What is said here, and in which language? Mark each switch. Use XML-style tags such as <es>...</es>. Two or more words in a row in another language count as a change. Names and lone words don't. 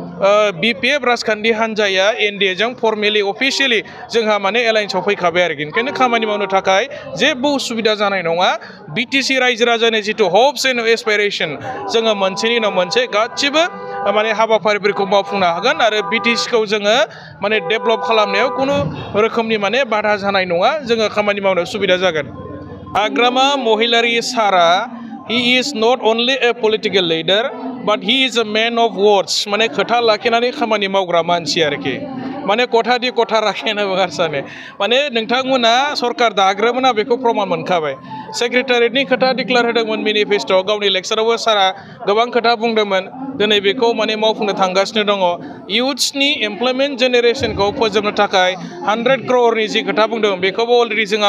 <brx>BPF राजखान्थि हान्जाया NDAजों</brx> <en>formally officially</en> <brx>जोंहा माने एलायन्सआव फैखाबाय आरोखि ओंखायनो खामानि मावनो थाखाय जेबो उसुबिदा जानाय नङा BTC रायजो राजानि जितु</brx> <en>hopes and aspiration</en> <brx>जोङो मोनसेनि उनाव मोनसे गासिबो माने हाबाफारिफोरखौ मावफुंनो हागोन आरो BTCखौ जोङो माने डेभेलप खालामनायाव खुनु रोखोमनि माने बाधा जानाय नङा जोङो खामानि मावनो सुबिदा जागोन हाग्रामा महिलारि सारा</brx> <en>he is not only a political leader but he is a man of words</en> <brx>माने खोथा लाखिनानै खामानि मावग्रा मानसि आरोखि माने</brx> <as>কথাদি কথা ৰাখেনা</as> <brx>बगारसाने माने नोंथांमोना सरकार दाग्रोमोना बेखौ प्रमान मोनखाबाय सेक्रेटारियेटनि खोथा डिक्लेयार होदोंमोन मेनिफेस्ट'आव गावनि लेक्चारावबो सारा गोबां खोथा बुंदोंमोन दिनै बेखौ माने मावफुंनो थांगासिनो दङ</brx> <en>youths employment generation</en> <brx>फोजोबनो थाखाय 100 crore जि खोथा बुंदों बेखौबो अलरेडि जोंहा</brx>